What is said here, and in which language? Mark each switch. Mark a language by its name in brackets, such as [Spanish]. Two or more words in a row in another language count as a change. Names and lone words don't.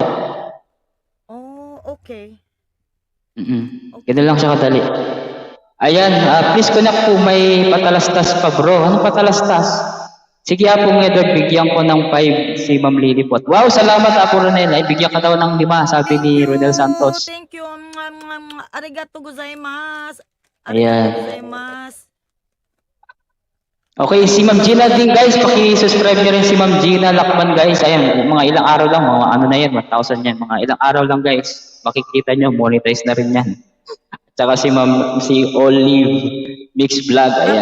[English] Oh, okay. [Filipino] Ganun lang siya kadali. Ayan, [English] please connect [Filipino] po, may patalastas pa bro. Anong patalastas? Sige po Edward, bigyan ko ng 5 si Ma'am Lilipot. Wow, salamat Apo Ronel. Ay, bigyan ka daw ng 5, sabi ni Ronel Santos. [English] Thank you. [Japanese] ありがとうございます. [Filipino] Ayan. [Japanese] ありがとうございます. [Filipino] Okay, si Ma'am Gina din guys, paki-subscribe nyo rin si Ma'am Gina Lakman guys. Ayan, mga ilang araw lang, mga ano na yan, 1,000 yan. Mga ilang araw lang guys, makikita nyo, monetize na rin yan. Tsaka si Olive Mix Vlog, ayan.